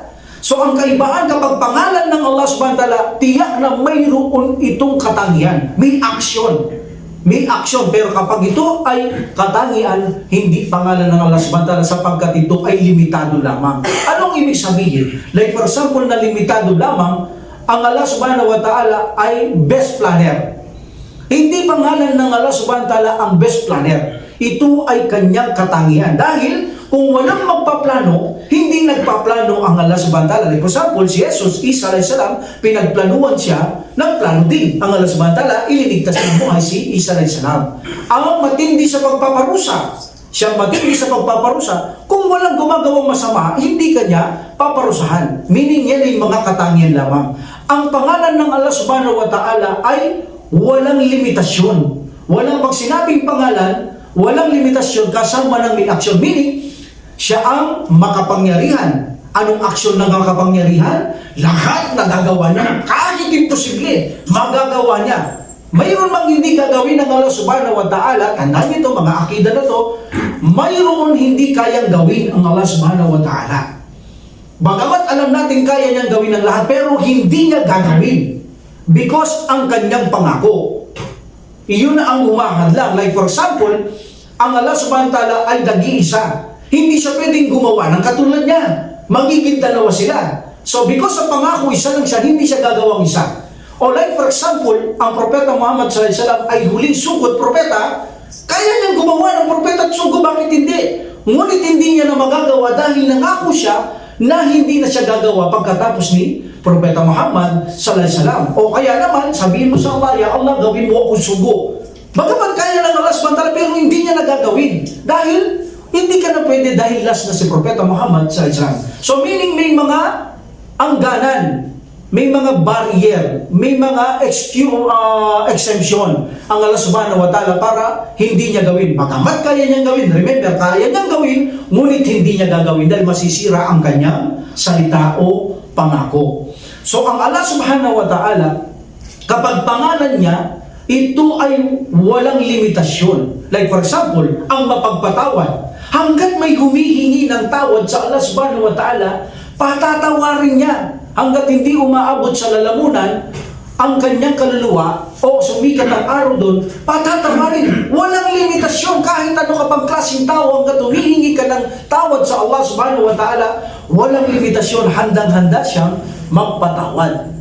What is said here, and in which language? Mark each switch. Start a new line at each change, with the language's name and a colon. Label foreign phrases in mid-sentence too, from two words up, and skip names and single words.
Filipino: So ang kaibahan kapag pangalan ng Allah
Arabic: سبحانه وتعالى,
Filipino: tiyak na mayroon itong katangian. May action. May action, pero kapag ito ay katangian, hindi pangalan ng Allah
Arabic: سبحانه وتعالى
Filipino: sapagkat ito ay limitado lamang. Anong ibig sabihin?
English: Like for example,
Filipino: na limitado lamang, ang Allah
Arabic: سبحانه وتعالى
Filipino: ay
English: best planner.
Filipino: Hindi pangalan ng Allah
Arabic: سبحانه وتعالى
Filipino: ang
English: best planner.
Filipino: Ito ay kanyang katangian. Dahil kung walang magpaplano, hindi nagpaplano ang Allah
Arabic: سبحانه وتعالى.
English: Like for example,
Filipino: si Jesus, Isa
Arabic: عليه السلام,
Filipino: pinagplanuhan siya, nagplano din ang Allah
Arabic: سبحانه وتعالى,
Filipino: ililigtas ng buhay si Isa
Arabic: عليه السلام.
Filipino: Ang matindi sa pagpaparusa, siyang matindi sa pagpaparusa, kung walang gumagawang masama, hindi kanya paparusahan. Meaning yan ay mga katangian lamang. Ang pangalan ng Allah
Arabic: سبحانه وتعالى
Filipino: ay walang limitasyon. Walang pag sinabing pangalan, walang limitasyon kasama ng may action. Meaning, siya ang makapangyarihan. Anong aksyon ng makapangyarihan? Lahat na gagawa niya, kahit imposible, magagawa niya. Mayroon mang hindi gagawin ng Allah
Arabic: سبحانه وتعالى,
Filipino: tandaan nito, mga akida na to, mayroon hindi kayang gawin ang Allah
Arabic: سبحانه وتعالى.
Filipino: Bagamat alam natin kaya niyang gawin ang lahat, pero hindi niya gagawin. Because ang kanyang pangako, iyon na ang humahadlang.
English: Like for example,
Filipino: ang Allah
Arabic: سبحانه وتعالى
Filipino: ay nag-iisa. Hindi siya pwedeng gumawa ng katulad niya. Magiging dalawa sila.
English: So because
Filipino: sa pangako, isa lang siya, hindi siya gagawang isa.
English: O like for example,
Filipino: ang propeta Muhammad
Arabic: صلى الله عليه وسلم
Filipino: ay huling sugod propeta, kaya niyang gumawa ng propeta at sugo, bakit hindi? Ngunit hindi niya na magagawa dahil nangako siya na hindi na siya gagawa pagkatapos ni Propeta Muhammad
Arabic: صلى الله عليه وسلم.
Filipino: O kaya naman, sabihin mo sa Allah,
Arabic: يا الله,
Filipino: gawin mo akong sugo. Bagaman kaya ng Allah
Arabic: سبحانه وتعالى,
Filipino: pero hindi niya nagagawin. Dahil hindi ka na pwede dahil last na si Propeta Muhammad
Arabic: صلى الله عليه وسلم.
Filipino: So meaning may mga angganan, may mga barrier, may mga exemption ang Allah
Arabic: سبحانه وتعالى
Filipino: para hindi niya gawin. Bagamat kaya niyang gawin, remember, kaya niyang gawin, ngunit hindi niya gagawin dahil masisira ang kanyang salita o pangako. So ang Allah
Arabic: سبحانه وتعالى,
Filipino: kapag pangalan niya, ito ay walang limitasyon.
English: Like for example,
Filipino: ang mapagpatawad. Hanggat may humihingi ng tawad sa Allah
Arabic: سبحانه وتعالى,
Filipino: patatawarin niya. Hanggat hindi umaabot sa lalamunan ang kanyang kaluluwa o sumikat ang araw doon, patatawarin. Walang limitasyon kahit ano kapag klaseng tao, hanggat humihingi ka ng tawad sa Allah
Arabic: سبحانه وتعالى,
Filipino: walang limitasyon, handang-handa siyang magpatawad.